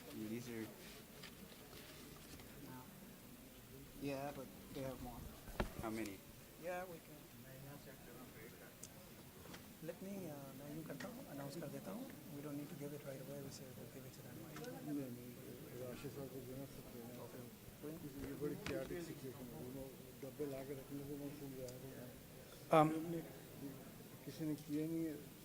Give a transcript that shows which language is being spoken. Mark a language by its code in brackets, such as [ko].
[en] These are. No. Yeah, but they have more. How many? Yeah, we can. Let me [hi] मैं यूँ करता हूँ, announce कर देता हूँ. [en] We don't need to give it right away. We say we'll give it to them. [hi] नहीं, राशि साहब को देना सकते हैं. [en] Okay. [hi] ये बड़ी [en] chaotic situation [hi] है. डब्बे लाके रखने से मैं सुन रहा हूँ. किसी ने किए नहीं है।